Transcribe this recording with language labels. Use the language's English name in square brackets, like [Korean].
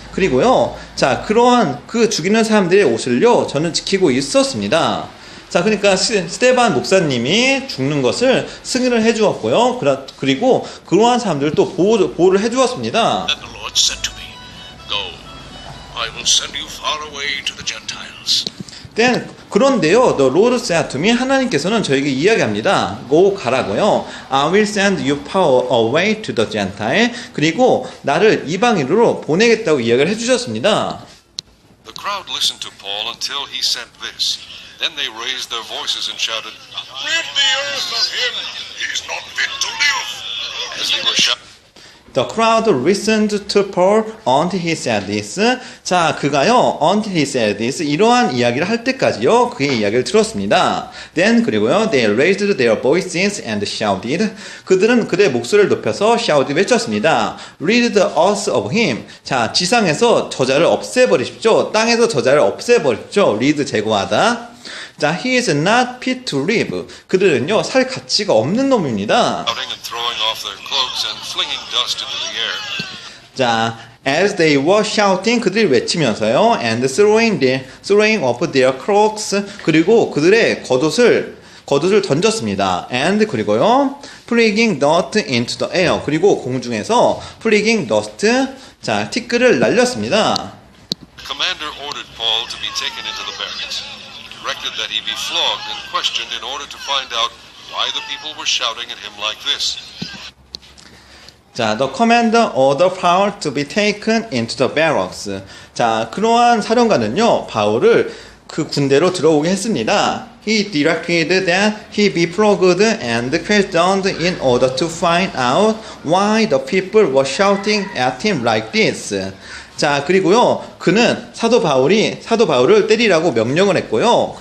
[Korean] 그리고요, 자, 그러한 그 죽이는 사람들의 옷을요, 저는 지키고 있었습니다. 자, 그러니까 스테반 목사님이 죽는 것을 승인을 해주었고요. 그리고 그러한 사람들을 또 보호를 해주었습니다. [English] Then the Lord said to me, Go, I will send you far away to the Gentiles. 그런데요, the Lord said to me. [Korean] 하나님께서는 저에게 이야기합니다. Go, 가라고요. [English] I will send you far away to the Gentile. [Korean] 그리고 나를 이방인으로 보내겠다고 이야기를 해주셨습니다. [English] The crowd listened to Paul until he said this. Then they raised their voices and shouted, Rid the earth of him! He's not fit to live! as they were shouting. The crowd listened to Paul until he said this. [Korean] 자, 그가요, [English] until he said this. [Korean] 이러한 이야기를 할 때까지요, 그의 이야기를 들었습니다. [English] Then, [Korean] 그리고요, [English] they raised their voices and shouted. [Korean] 그들은 그들의 목소리를 높여서 shout 외쳤습니다. [English] Rid the earth of him. [Korean] 자, 지상에서 저자를 없애버리십시오. 땅에서 저자를 없애버리십시오. [English] rid, [Korean] 제거하다. 자, [English] he is not fit to live. [Korean] 그들은요, 살 가치가 없는 놈입니다. [English] Shouting and throwing off their cloaks and flinging dust into the air. 자, as they were shouting, [Korean] 그들이 외치면서요, [English] and throwing off their cloaks, [Korean] 그리고 그들의 겉옷을 던졌습니다. [English] and 그리고요, flinging dust into the air, [Korean] 그리고 공중에서 [English] flinging dust, [Korean] 자, 티끌을 날렸습니다. [English] The commander ordered Paul to be taken into the barracks. Directed that he be flogged and questioned in order to find out why the people were shouting at him like this. 자, the commander ordered Paul to be taken into the barracks. [Korean] 자, 그러한 사령관은요, 바울을 그 군대로 들어오게 했습니다. [English] He directed that he be flogged and questioned in order to find out why the people were shouting at him like this. [Korean] 자, 그리고요, 그는 사도 바울을 때리라고 명령을 했고요.